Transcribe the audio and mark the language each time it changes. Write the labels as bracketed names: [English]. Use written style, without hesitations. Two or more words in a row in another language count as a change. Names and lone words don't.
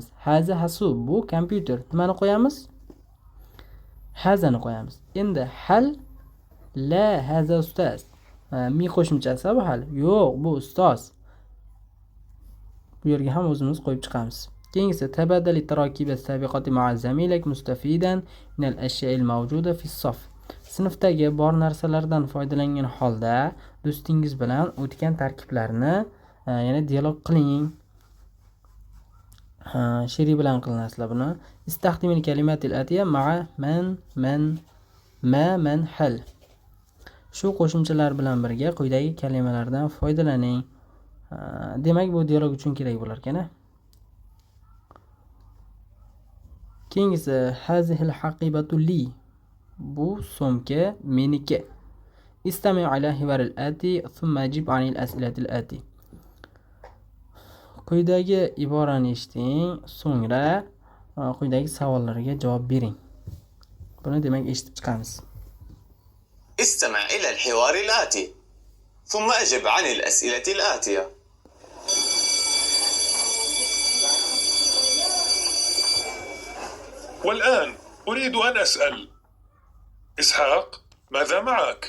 [Arabic] هذا حاسوب, [Uzbek] bu kompyuter. Nimani qo'yamiz? Hazani qo'yamiz. Endi hal la haza ustoz. Mi qo'shimchasi bu hal. Yo'q, bu ustoz. Bu yerga ham o'zimiz qo'yib chiqamiz. [Arabic] Keyingisi تبادل التراكيب السابقة مع زميلك مستفيدا من الأشياء الموجودة في الصف. [Uzbek] Sinfdagi bor narsalardan foydalangan holda do'stingiz bilan o'tgan tarkiblarni yana dialog qiling. She'ri bilan qilinasizlar buni. [Arabic] استخدم الكلمات الآتية مع من ما من, hal. [Uzbek] Shu qo'shimchalar bilan birga quyidagi kalimalardan foydalaning. Demak, bu dialog uchun kerak bo'lar ekan. Keyingisi [Arabic] هذه الحقيبة لي. [Uzbek] Bu so'mka meniki. [Arabic] استمع إلى الحوار الآتي ثم أجب عن الأسئلة الآتية. [Uzbek] Quyidagi iborani eshiting, so'ngra quyidagi savollarga javob bering. Buni demak eshitib chiqamiz. [Arabic] استمع إلى الحوار الآتي ثم أجب عن الأسئلة الآتية. والآن أريد أن أسأل إسحاق، ماذا معك؟